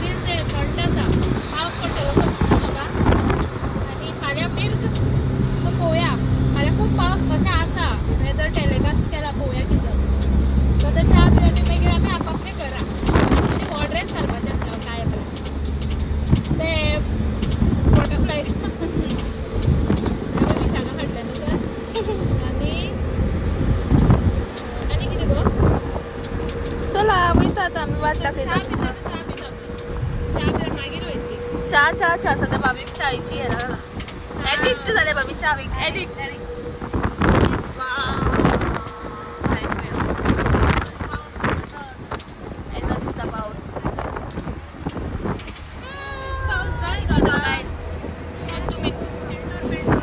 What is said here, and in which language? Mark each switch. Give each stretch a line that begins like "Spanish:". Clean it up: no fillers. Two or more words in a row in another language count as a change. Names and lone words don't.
Konkani: बरी अशें थंड आसा पावस पडटलो असो दिसता म्हाका आनी फाल्यां मिर्ग सो पळोवया फाल्यां खूब पावस अशें आसा
English: weather telecast
Konkani: केला पळोवया कितें जाता सो आतां च्या पिवन मागीर आमी आपापले घरा आनी हो ड्रेस घालपाचें आसता काय ते बटरफ्लाय विशाखा हाडले न्हू सर आनी कितें गो चला वयता आता आम्ही वाट च्या दाखयता पिता च्या पिता च्या पिवन मागीर वयतली
Marathi: चा सध्या भाभी चायची आहे ना ऍडिक्ट झाले बा मी चावीक ऍडिक्ट
Konkani: येतो दिसता पाऊस पाऊस जाय चिंटू बिंटूर